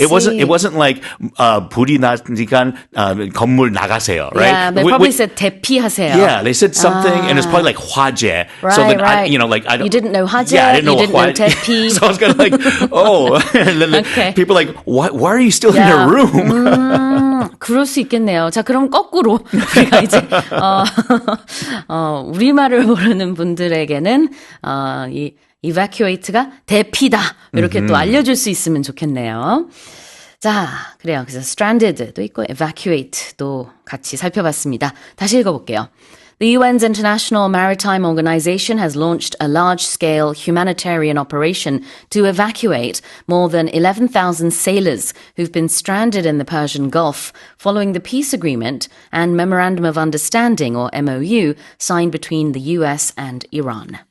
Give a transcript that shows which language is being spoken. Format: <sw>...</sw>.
<en>It wasn't like</en> <ko>불이 나니까 건물 나가세요,</ko> <en>right? Yeah, they probably said</en> <ko>대피하세요.</ko> <en>Yeah, they said something, and it's probably like 화재. Right, so then right. I don't. You didn't know 화재. Yeah, I didn't know you didn't know 대피. So I was kind of like, and then Okay. people are like, why are you still in your room?</en> <ko>그럴 수 있겠네요. 자, 그럼 거꾸로 우리가 이제 우리말을 모르는 분들에게는 이 evacuate가 대피다 이렇게 또 알려줄 수 있으면 좋겠네요. 자, 그래요. 그래서 stranded도 있고 evacuate도 같이 살펴봤습니다. 다시 읽어볼게요.</ko> <en>The UN's International Maritime Organization has launched a large-scale humanitarian operation to evacuate more than 11,000 sailors who've been stranded in the Persian Gulf following the peace agreement and Memorandum of Understanding, or MOU, signed between the US and Iran.</en>